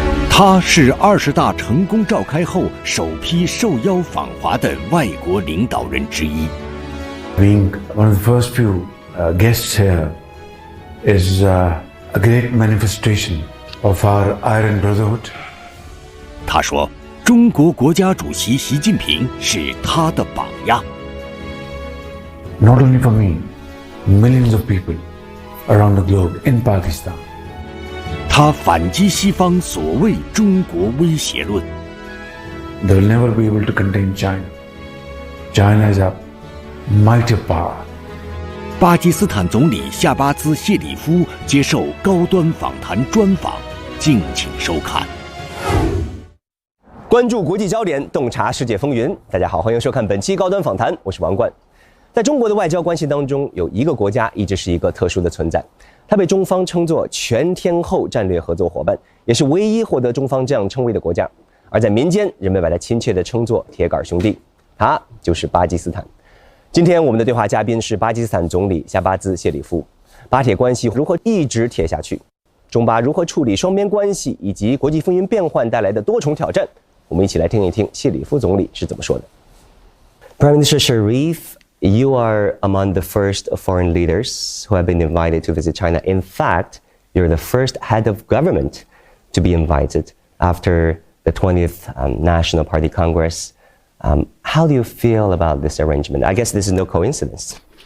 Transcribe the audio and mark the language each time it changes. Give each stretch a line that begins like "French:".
Chinese: 他是20大成功召开后首批受邀访华的外国领导人之一。
English: Being one of the first few guests here is a great manifestation of our Iron Brotherhood.
Chinese: 他说，中国国家主席习近平是他的榜样。
English: Not only for me, millions of people around the globe in Pakistan.
Chinese: 他反击西方所谓中国威胁论。
English: They will never be able to contain China. China is a mighty power.
Chinese: 巴基斯坦总理夏巴兹·谢里夫接受高端访谈专访，敬请收看。关注国际焦点，洞察世界风云。大家好，欢迎收看本期高端访谈，我是王冠。在中国的外交关系当中，有一个国家一直是一个特殊的存在，它被中方称作全天候战略合作伙伴，也是唯一获得中方这样称谓的国家。而在民间，人们把它亲切地称作铁杆兄弟，它就是巴基斯坦。今天我们的对话嘉宾是巴基斯坦总理夏巴兹·谢里夫。巴铁关系如何一直铁下去？中巴如何处理双边关系以及国际风云变幻带来的多重挑战？我们一起来听一听谢里夫总理是怎么说的。
English: Prime Minister Sharif, you are among the first foreign leaders who have been invited to visit China. In fact, you're the first head of government to be invited after the 20th National Party Congress. How do you feel about this arrangement? I guess this is no coincidence.